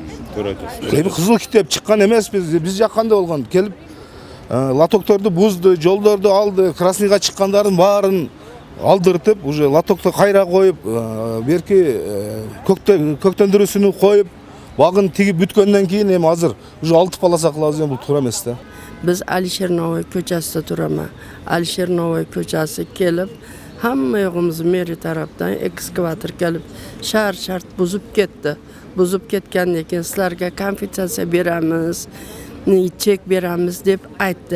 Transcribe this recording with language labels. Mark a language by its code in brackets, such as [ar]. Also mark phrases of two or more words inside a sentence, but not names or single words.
[ky] Эми кызыл китеп чыккан эмес, биз жакканда болгон. Келип лотокторду бузду, жолдорду алды, красныйга чыккандардын баарын алдыртып, уже лотокто кайра коюп, берки көктөндүрүүсүнү коюп, багын тигип бүткөндөн кийин эми азыр уже 6 полоса кылабыз, эми бул туура эмес да. [uz] Biz Alişer Novoy ko'chasida turamiz. Alişer Novoy ko'chasi kelib, hamma yo'g'imizni meri tarafdan ekskavator kelib, shart buzib ketdi. Buzib ketgandan keyin sizlarga kompensatsiya beramiz, chek beramiz deb aytdi.